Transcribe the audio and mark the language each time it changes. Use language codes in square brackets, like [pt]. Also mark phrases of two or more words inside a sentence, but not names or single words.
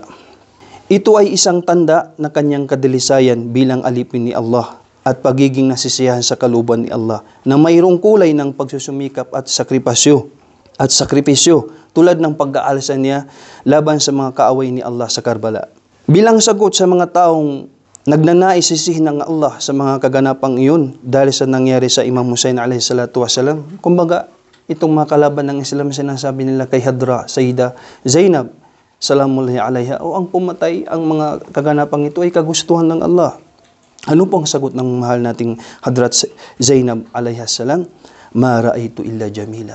[tl] Ito ay isang tanda na kanyang kadalisayan bilang alipin ni Allah at pagiging nasisiyahan sa kalooban ni Allah na mayroong kulay ng pagsusumikap at sakripisyo tulad ng pag-aalsa niya laban sa mga kaaway ni Allah sa Karbala. Bilang sagot sa mga taong nagnanais sisihin ng Allah sa mga kaganapang iyon dahil sa nangyari sa Imam Hussein [ar] عليه الصلاة والسلام, [tl] kumbaga itong mga kalaban ng Islam, sinasabi nila kay Hadra, Sayyida Zainab [ar] سلام الله عليها, [tl] o ang pumatay, ang mga kaganapang ito ay kagustuhan ng Allah. Ano pong sagot ng mahal nating Hadrat Zainab [ar] عليها السلام? ما رأيت إلا جميلا.